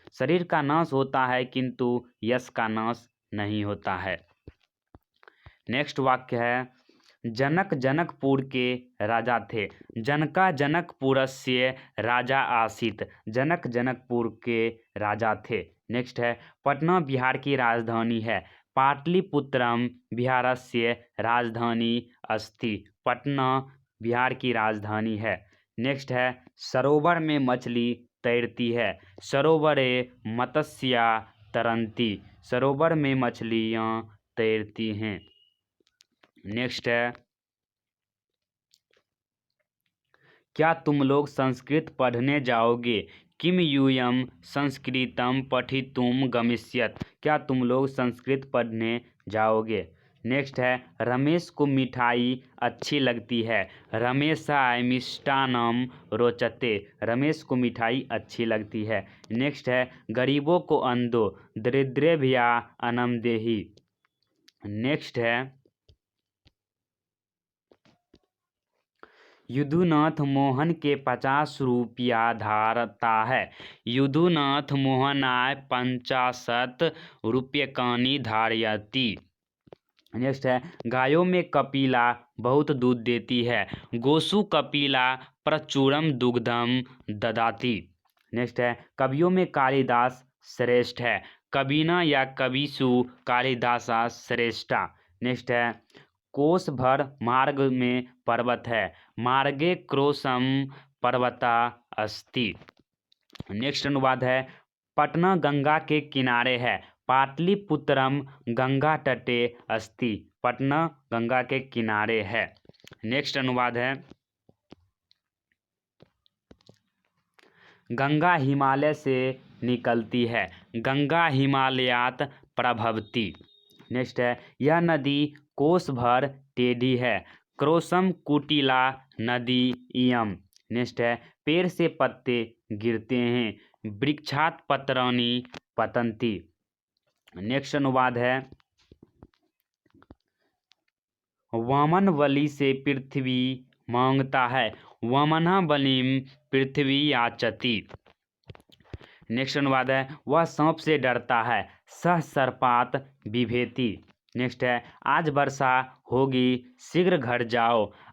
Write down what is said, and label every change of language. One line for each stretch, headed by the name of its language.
Hindi: शरीर का नाश होता है किंतु यश का नाश नहीं होता है। नेक्स्ट वाक्य है जनक जनकपुर के राजा थे।
Sanskrit: जनका जनकपुरस्य राजा आसीत।
Hindi: जनक जनकपुर के राजा थे। नेक्स्ट है पटना बिहार की राजधानी है।
Sanskrit: पाटलिपुत्रम बिहारस्य राजधानी अस्ति।
Hindi: पटना बिहार की राजधानी है। नेक्स्ट है सरोवर में मछली तैरती है।
Sanskrit: सरोवरे मत्स्या तरंती।
Hindi: सरोवर में मछलियाँ तैरती हैं। नेक्स्ट है क्या तुम लोग संस्कृत पढ़ने जाओगे।
Sanskrit: किम यूयम संस्कृतम पठितुम गमिष्यत।
Hindi: क्या तुम लोग संस्कृत पढ़ने जाओगे। नेक्स्ट है रमेश को मिठाई अच्छी लगती है।
Sanskrit: रमेशाय मिष्टान्नम रोचते।
Hindi: रमेश को मिठाई अच्छी लगती है। नेक्स्ट है गरीबों को अन्न दो
Sanskrit: दरिद्रेभ्या अन्नम देहि।
Hindi: नेक्स्ट है यदुनाथ मोहन के 50 रुपया धारता है।
Sanskrit: यदुनाथ मोहनाय 50 रूप्यकाणि धारयति।
Hindi: नेक्स्ट है गायों में कपिला बहुत दूध देती है।
Sanskrit: गोसु कपिला प्रचुरम दुग्धम ददाति।
Hindi: नेक्स्ट है कवियों में कालिदास श्रेष्ठ है।
Sanskrit: कविना या कविसु कालिदासा श्रेष्ठा।
Hindi: नेक्स्ट है कोस भर मार्ग में पर्वत है।
Sanskrit: मार्गे क्रोशम पर्वता अस्ति।
Hindi: नेक्स्ट अनुवाद है पटना गंगा के किनारे है।
Sanskrit: पाटलिपुत्रम गंगा तटे अस्ति।
Hindi: पटना गंगा के किनारे है। नेक्स्ट अनुवाद है गंगा हिमालय से निकलती है।
Sanskrit: गंगा हिमालयात प्रभवती।
Hindi: नेक्स्ट है यह नदी कोस भर टेढ़ी है।
Sanskrit: क्रोशम कुटिला नदी इयम।
Hindi: नेक्स्ट है पेड़ से पत्ते गिरते हैं।
Sanskrit: वृक्षात पत्राणि पतन्ति।
Hindi: नेक्स्ट अनुवाद है वामन बलि से पृथ्वी मांगता है।
Sanskrit: वामना बलिम पृथ्वी याचति।
Hindi: नेक्स्ट अनुवाद है वह सांप से डरता है।
Sanskrit: सह सर्पात बिभेति।
Hindi: नेक्स्ट है आज वर्षा होगी शीघ्र घर जाओ।